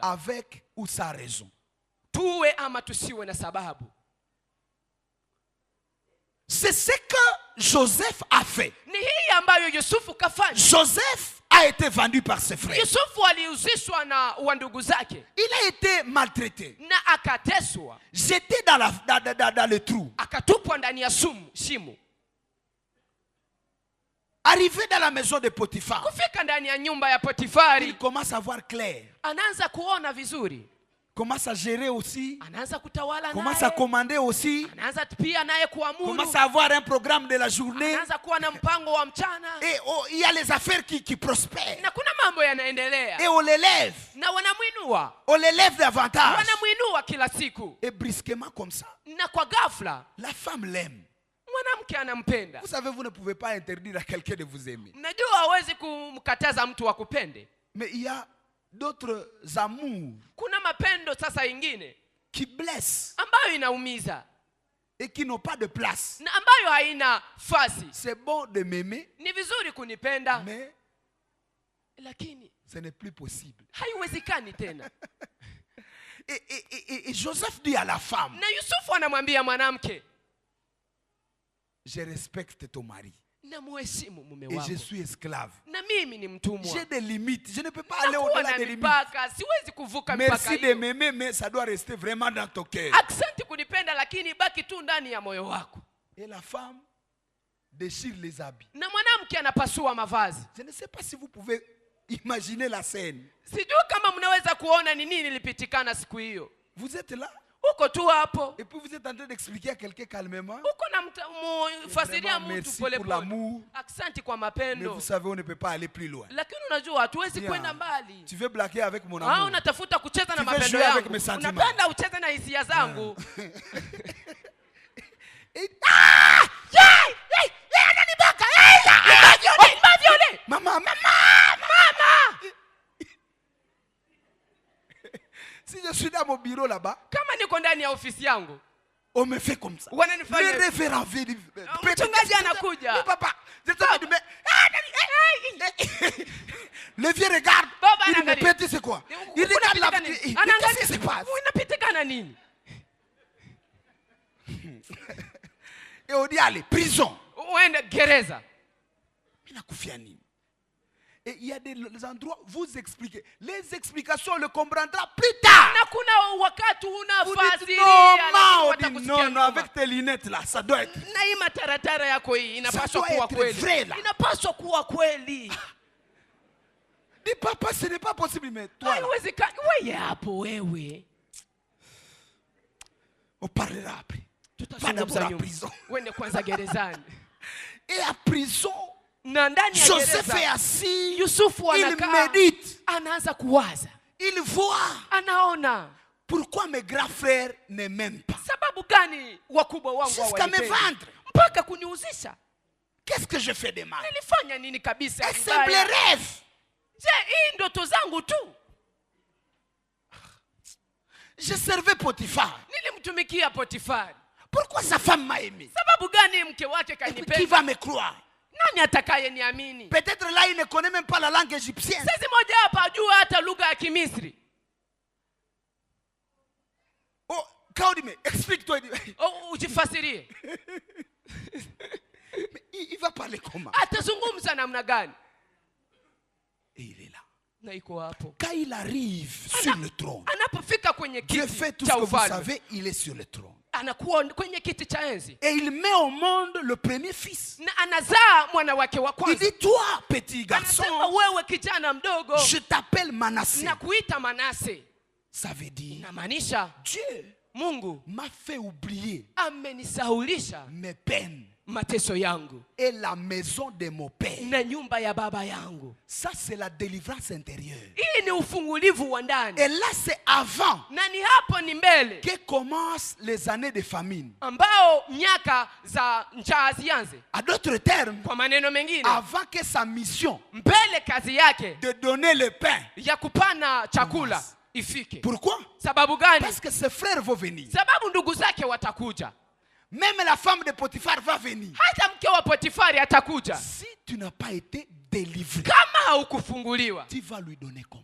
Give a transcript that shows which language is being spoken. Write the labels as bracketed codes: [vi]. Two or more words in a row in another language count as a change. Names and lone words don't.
[fr] avec ou sans raison. [sw] tuwe ama tusiwe na sababu. [fr] C'est ce que Joseph a fait. [sw] Ni hii ambayo Yusufu kafanya. [fr] Joseph a été vendu par ses frères. [sw] Yusufu aliuzishwa na wa ndugu zake [fr] Il a été maltraité, [sw] na akateswa, [fr] jeté dans le trou. [sw] akatupwa ndani ya shimo. [fr] Arrivé dans la maison de Potiphar, [sw] Kufika ndani ya nyumba ya [fr] il [sw] Potifari, [fr] commence à voir clair. [sw] anaanza kuona vizuri, [fr] Commence à gérer aussi. [sw] anaanza kutawala [fr] Commence à [sw] naye, [fr] commander aussi. [sw] anaanza pia naye kuamuru, [fr] Commence à avoir un programme de la journée. [sw] anaanza kuwa na mpango wa mchana, [fr] Et il y a les affaires qui prospèrent. [sw] na kuna mambo yanaendelea, [fr] Et on l'élève. [sw] na wanamwinua, [fr] On l'élève davantage. [sw] wanamwinua kila siku, [fr] Et brusquement comme ça, [sw] na kwa ghafla [fr] la femme l'aime. [sw] mwanamke anampenda. [fr] Vous savez, vous ne pouvez pas interdire à quelqu'un de vous aimer. [sw] Najua hawezi kumkataza mtu akupende. [fr] Mais il y a d'autres amours [sw] Kuna mapendo sasa ingine [fr] qui blessent [sw] ambayo inaumiza [fr] et qui n'ont pas de place. [sw] na ambayo haina fasi. [fr] C'est bon de m'aimer, [sw] Ni vizuri kunipenda, [fr] mais [sw] lakini [fr] ce n'est plus possible. [sw] haiwezekani tena. [fr] Et Joseph dit à la femme, [sw] Na Yusufu anamwambia mwanamke, [fr] je respecte ton mari [sw] na muheshimu mume [fr] et je [sw] wako, [fr] suis esclave. [sw] na mimi ni mtumwa, [fr] J'ai des limites. Je ne peux pas aller [sw] nakuwa [fr] au-delà [sw] na [fr] des limites. [sw] mipaka, siwezi kuvuka mipaka [fr] Merci de [sw] hiyo. [fr] m'aimer, mais ça doit rester vraiment dans ton cœur. [sw] Asante kunipenda, lakini baki tu ndani ya moyo wako. [fr] Et la femme déchire les habits. [sw] Na mwanamke anapasua mavazi. [fr] Je ne sais pas si vous pouvez Imaginez la scène. [sw] Sijui kama mnaweza kuona ni nini ilipitikana siku hiyo. [fr] Vous êtes là. [sw] Uko tu hapo. [fr] Et puis vous êtes en train d'expliquer à quelqu'un calmement. [sw] Uko na mfasiria mtu pole pole. Asante kwa [fr] Mais [sw] mapendo. [fr] vous savez, on ne peut pas aller plus loin. [sw] Lakini unajua hatuwezi kwenda mbali. [fr] Tu veux blaguer avec mon amour. [sw] Unatafuta kucheza na [fr] Tu veux [sw] mapendo [fr] jouer avec [sw] yangu. [fr] mes sentiments. [sw] Unapenda ucheze na hisia zangu. [fr] Maman. Si je suis dans mon bureau là-bas, [sw] Kama niko ndani ya ofisi yangu, [fr] on me fait comme ça. [sw] wananifanya [fr] Le révérend vient. [sw] mchungaji anakuja. [fr] Mais papa, je te dis, mais... Le vieux regarde. [sw] Baba [fr] Il me [sw] anaangalia. [fr] pète, c'est quoi? Il regarde la... Qu'est-ce qui se passe? [sw] Unapitikana nini? [fr] Et on dit, allez, prison. [sw] Uende gereza. [fr] Et il y a des endroits où vous expliquez. Les explications, on le comprendra plus tard. [sw] Na kuna wakati [fr] Vous dites, [sw] unafasiria [fr] non, on dit, non, avec tes lunettes là, ça doit être. [sw] na hii mataratara yako hii inapaswa [fr] doit [sw] kuwa [fr] être [sw] kweli. [fr] vrai, là. [sw] Inapaswa kuwa kweli. [fr] Dis papa, ce n'est pas possible, mais toi, là, [sw] Haiwezekani. Wewe hapo wewe. [fr] on parlera après. Pas d'abord [sw] Tutazungumza [fr] à [sw] nyuma. [fr] prison. [sw] Wende kwanza gerezani. [fr] Et à prison, [sw] Na ndani ya [fr] Joseph est [sw] gereza [fr] assis, [sw] Yusufu [fr] il [sw] anakaa, [fr] médite, [sw] anaanza kuwaza, [fr] il voit. [sw] anaona [fr] Pourquoi mes grands frères ne m'aiment pas? [sw] sababu gani wakubwa wangu [fr] Jusqu'à me [sw] hawanipendi? [fr] vendre. [sw] Mpaka kuniuzisha. [fr] Qu'est-ce que je fais de mal? [sw] Nilifanya nini kabisa [fr] Un simple [sw] vibaya? [fr] rêve. Je, [sw] hii ndoto zangu tu. [fr] Je servais Potiphar. [sw] Nilimtumikia Potifari. [fr] Pourquoi sa femme m'a aimé? [sw] Sababu gani mke wake [fr] Et puis, qui [sw] kanipenda? [fr] va me croire? [sw] Nani atakaye niamini? [fr] Peut-être là, il ne connaît même pas la langue égyptienne. [sw] Sisi moja hapa ajua hata lugha ya Kimisri. [fr] Oh, Kaudime, explique-toi. [sw] Ujifasirie. [fr] Mais il va parler comment? [sw] Atazungumza namna gani? [fr] Et il est là. [sw] Na iko hapo. [fr] Quand il arrive sur le trône, [sw] Anapofika kwenye [fr] Dieu fait [sw] kiti [fr] tout ce [sw] cha [fr] que vous [sw] ufalme, [fr] savez, il est sur le trône. [sw] anakuwa kwenye kiti cha enzi. [fr] Et il met au monde le premier fils. [sw] Na anazaa mwana wake wa [fr] Il [sw] kwanza. [fr] dit, toi, petit garçon, [sw] Anasema wewe kijana mdogo, [fr] je t'appelle Manassé. [sw] na kuita Manase. [fr] Ça veut dire, [sw] Inamaanisha [fr] Dieu [sw] Mungu [fr] m'a fait oublier [sw] amenisaulisha [fr] mes peines [sw] mateso yangu [fr] et la maison de mon père. [sw] na nyumba ya baba yangu. [fr] Ça, c'est la délivrance intérieure. [sw] Hii ni ufungulivu wa ndani. [fr] Et là, c'est avant [sw] Na ni hapo ni mbele [fr] que commencent les années de famine. [sw] ambao miaka za njaa zianze. [fr] À d'autres termes, [sw] Kwa maneno mengine, [fr] avant que sa mission [sw] mbele kazi yake [fr] de donner le pain. [sw] ya kupana chakula ifike. [fr] Pourquoi? [sw] Sababu gani? [fr] Parce que ses frères vont venir. [sw] Sababu ndugu zake watakuja. [fr] Même la femme de Potiphar va venir. [sw] Hata mke wa Potifari atakuja. [fr] Si tu n'as pas été délivré, [sw] Kama haukufunguliwa, [fr] tu vas lui donner comment?